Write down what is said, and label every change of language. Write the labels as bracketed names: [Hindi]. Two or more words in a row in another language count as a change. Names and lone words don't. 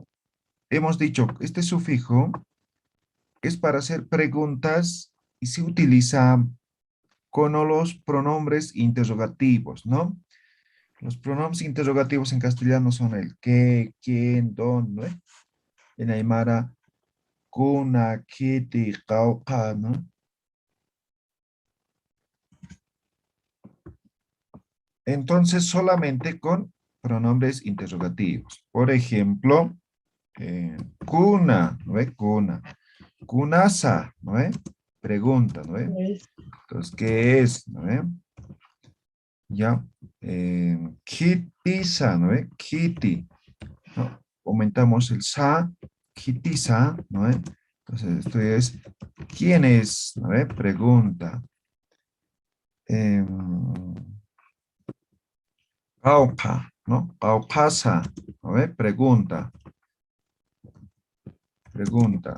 [Spanish] Hemos dicho, este sufijo es para hacer preguntas y se utiliza con los pronombres interrogativos, ¿no? Los pronombres interrogativos en castellano son el qué, quién, dónde. En aymara, [Aymara] kuna, kiti, [Spanish] cauca, ¿no? Entonces, solamente con pronombres interrogativos. Por ejemplo, kuna, ¿no ve? Kuna. Kunasa, ¿no ve? Pregunta, ¿no ve? Entonces, ¿qué es? ¿No ve? Ya. Kitisa, ¿no ve? Kitty. ¿No? Aumentamos el sa, kitisa, ¿no ve? Entonces, esto es, ¿quién es? ¿No ve? Pregunta. Aupa, ¿no? Aupasa, ¿no ve? Pregunta. Pregunta.